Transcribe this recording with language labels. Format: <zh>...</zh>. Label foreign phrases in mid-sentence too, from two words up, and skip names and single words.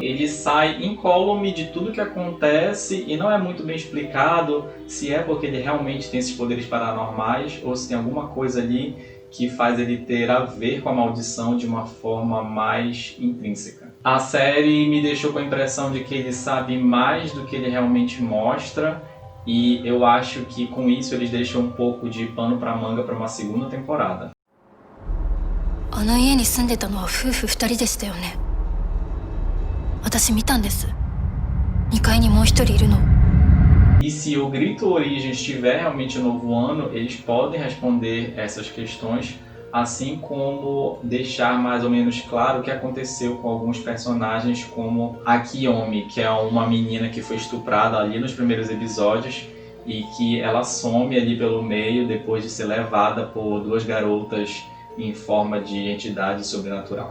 <pt>Ele sai incólume de tudo que acontece e não é muito bem explicado se é porque ele realmente tem esses poderes paranormais ou se tem alguma coisa ali que faz ele ter a ver com a maldição de uma forma mais intrínseca. A série me deixou com a impressão de que ele sabe mais do que ele realmente mostra, e eu acho que com isso eles deixam um pouco de pano para manga para uma segunda temporada.</pt> <ja>あの家に住んでたのは夫婦2人でしたよね。私見たんです。2階にもう1人いるの。</ja> <pt>E se O Grito Origins tiver realmente um novo ano, eles podem responder essas questões, assim como deixar mais ou menos claro o que aconteceu com alguns personagens como a Kiyomi, que é uma menina que foi estuprada ali nos primeiros episódios e que ela some ali pelo meio depois de ser levada por 2 garotas em forma de entidade sobrenatural.</pt>